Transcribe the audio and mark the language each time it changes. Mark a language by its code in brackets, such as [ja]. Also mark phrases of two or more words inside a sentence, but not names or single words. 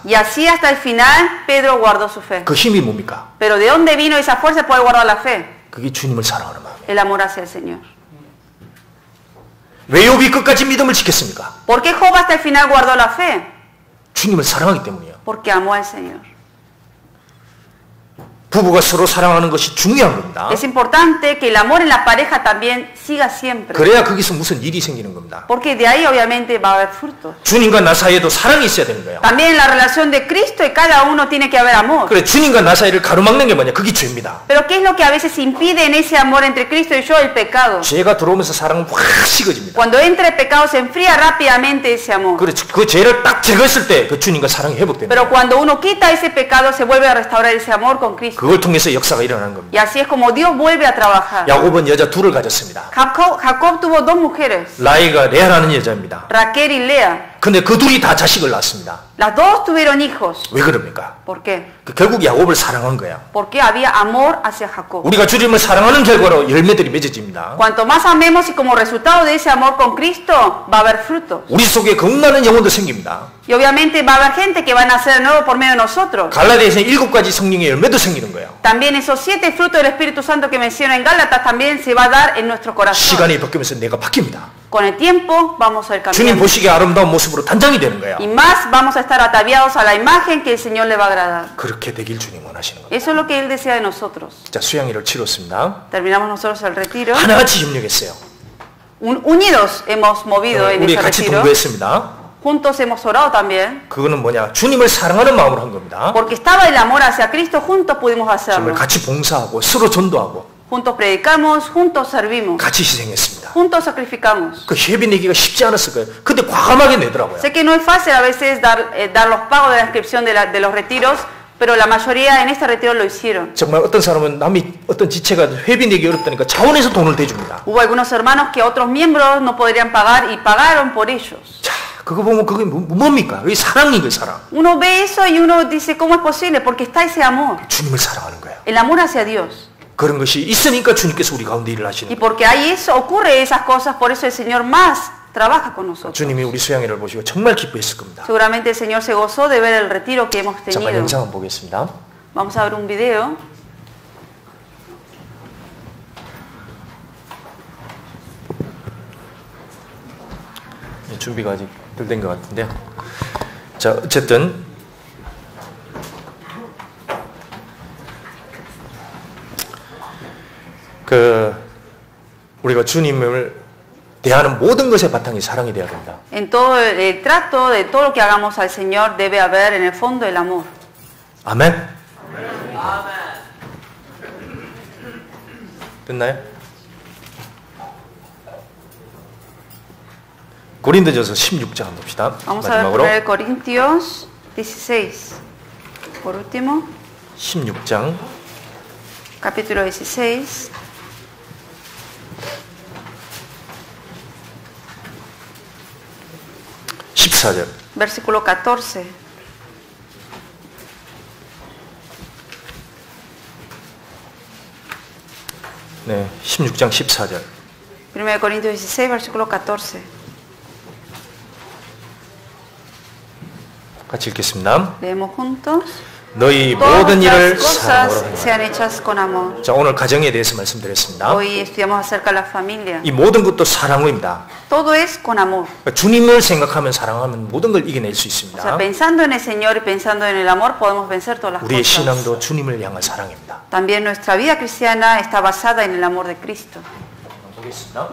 [es] Y así hasta el final, Pedro guardó su fe. [ko] 그 힘이 뭡니까? [es] Pero ¿de dónde vino esa fuerza de poder guardar la fe? [ko] 그게 주님을 사랑하는 마음이에요. [es] El amor hacia el Señor. [ko] 왜 욥이 끝까지 믿음을 지켰습니까? [es] ¿Por qué Job hasta el final guardó la fe? [ko] 주님을 사랑하기 때문이에요. [es] Porque amó al Señor. [ko] 부부가 서로 사랑하는 것이 중요한 겁니다. [es] Es importante que el amor en la pareja también siga siempre. [ko] 그래야 거기서 무슨 일이 생기는 겁니다. [es] Porque de ahí obviamente va a haber frutos. [ko] 주님과 나 사이에도 사랑이 있어야 되는 거예요. [es] También en la relación de Cristo y cada uno tiene que haber amor. [ko] 그래 주님과 나 사이를 가로막는 게 뭐냐? 그게 죄입니다. [es] Pero ¿qué es lo que a veces impide en ese amor entre Cristo y yo? El pecado. [ko] 죄가 들어오면서 사랑은 확 식어집니다. [es] Cuando entra el pecado se enfría rápidamente ese amor. [ko] 그래 그 죄를 딱 제거했을 때 그 주님과 사랑이 회복됩니다. [es] Pero cuando uno quita ese pecado se vuelve a restaurar ese amor con Cristo. [ko] 그걸 통해서 역사가 일어나는 겁니다. [es] Y así es como Dios vuelve a trabajar. [ko] 야곱은 여자 둘을 가졌습니다. [es] Jacob tuvo dos mujeres, [ko] 라이가 레아라는 여자입니다. [es] Raquel y Lea. [ko] 근데 그 둘이 다 자식을 낳았습니다. [es] Las dos tuvieron hijos. [ko] 왜 그럽니까? [es] ¿Por qué? [ko] 결국 야곱을 사랑한 거야. [es] Porque había amor hacia Jacob. [ko] 우리가 주님을 사랑하는 결과로 열매들이 맺어집니다. [es] Cuanto más amemos y como resultado de ese amor con Cristo va a haber frutos. [ko] 우리 속에 겁나는 영혼도 생깁니다. [es] Y obviamente va a haber gente que van a nacer de nuevo por medio de nosotros. [ko] 갈라디아서는 7가지 성령의 열매도 생기는 거예요. [es] También esos 7 frutos del Espíritu Santo que menciona en Gálatas también se va a dar en nuestro corazón. [ko] 시간이 바뀌면서 내가 바뀝니다. [es] Con el tiempo vamos a ir [ko] 주님 [es] cambiando. [ko] 보시기에 아름다운 모습으로 단장이 되는 거예요. [es] Y más vamos a estar ataviados a la imagen que el Señor le va a agradar. [ko] 그렇게 되길 주님 원하시는 거예요. [es] Eso es lo que Él desea de nosotros. [ko] 자, 수양회를 치렀습니다. [es] Terminamos nosotros el retiro. [ko] 하나같이 협력했어요. [es] Unidos hemos movido en [ko] 우리 [es] ese [ko] 같이 [es] retiro. [ko] 동거했습니다. [es] Juntos hemos orado también. [ko] 그거는 뭐냐? 주님을 사랑하는 마음으로 한 겁니다. [es] Porque estaba el amor hacia Cristo, juntos pudimos hacerlo. [ko] 주님을 같이 봉사하고 서로 전도하고 [es] Juntos predicamos, juntos servimos, [ko] 같이 희생했습니다. [es] juntos sacrificamos. [ko] 그 회비 내기가 쉽지 않았을 거예요. 근데 과감하게 내더라고요. [es] Sé que no es fácil a veces dar los pagos de la inscripción de los retiros, pero la mayoría en este retiro lo hicieron. [ko] 정말 어떤 사람은 남이 어떤 지체가 회비 내기 어렵다니까 자원에서 돈을 대줍니다. [es] Hubo algunos hermanos que otros miembros no podrían pagar y pagaron por ellos. [ko] 자, 그거 보면 그게 뭡니까? 그게 사랑인 거예요, 사랑. [es] Uno ve eso y uno dice, ¿cómo es posible? Porque está ese amor, [ko] 주님을 사랑하는 거예요. [es] el amor hacia Dios. [ko] 그런 것이 있으니까 주님께서 우리 가운데 일을 하시는 [es] Y [ko] 거예요. [es] porque hay eso, ocurre esas cosas, por eso el Señor más trabaja con nosotros. [ko] 주님이 우리 수양회를 보시고 정말 기뻐했을 겁니다. [es] Seguramente el Señor se gozó de ver el retiro que hemos [ko] 잠깐 [es] tenido. [ko] 영상 한번 보겠습니다. [es] Vamos a ver un video. [ko] 준비가 아직 덜 된 것 같은데요. 자, 어쨌든 우리가 주님을 대하는 모든 것의 바탕이 사랑이 되어야 된다. [es] En todo el trato de todo lo que hagamos al Señor debe haber en el fondo el amor. [ko] 아멘. 됐나요? 고린도전서 16장 봅시다. [es] Vamos a ver 1 Corintios 16. Por último. [ko] 16장. [es] Capítulo 16. Versículo 14. [ko] 네, 16장 14절. [es] 1 Corintios 16, versículo 14. [ko] 같이 읽겠습니다. [es] Leemos juntos. [ko] 너희 모든 일을 사랑으로 하라. 자, 오늘 가정에 대해서 말씀드렸습니다. [es] Hoy estudiamos acerca de la familia. [ko] 이 모든 것도 사랑으로입니다. [es] Todo es con amor. [ko] 주님을 생각하면 사랑하면 모든 걸 이겨낼 수 있습니다. [es] O sea, pensando en el Señor y pensando en el amor podemos vencer todas las [ko] 우리의 [es] cosas. [ko] 신앙도 주님을 향한 사랑입니다. [es] También nuestra vida cristiana está basada en el amor de Cristo. [ko] 보겠습니다.